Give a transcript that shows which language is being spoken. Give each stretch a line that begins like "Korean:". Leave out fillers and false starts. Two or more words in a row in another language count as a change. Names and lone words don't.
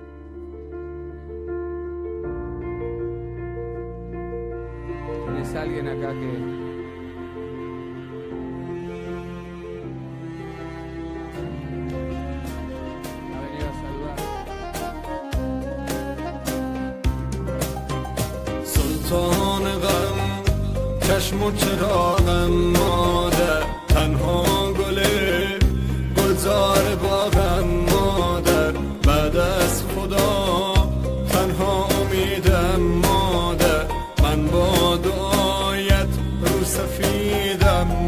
Spanish: ¿Tienes alguien acá que...? Ha venido a saludar.
Persian: سلطان غم چشم و چراغم مادر تنها گلزار باغم مادر بعد از خدا تنها امیدم مادر من با دعایت رو سفیدم